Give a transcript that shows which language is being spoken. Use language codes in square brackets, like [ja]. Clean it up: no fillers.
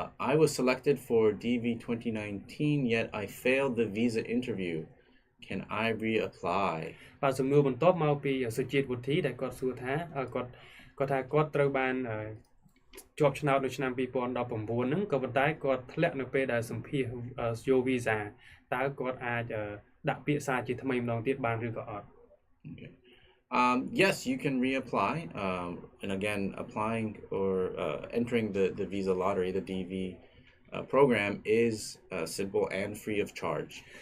[en] I was selected for DV 2019, yet I failed the visa interview. Can I reapply? [km] បាទសំណួរបន្ទាប់មកពីសុជាតិវុធីដែលគាត់សួរថាគាត់ថាគាត់ត្រូវបានជាប់ឆ្នោតនៅឆ្នាំ2019ហ្នឹងក៏ប៉ុន្តែគាត់ធ្លាក់នៅពេលដែលសម្ភាសយក visa តើគាត់អាចដាក់ពាក្យសារជាថ្មីម្ដងទៀតបានឬក៏អត់ [en] Yes, you can reapply. And again, applying or entering the visa lottery, the DV program is simple and free of charge.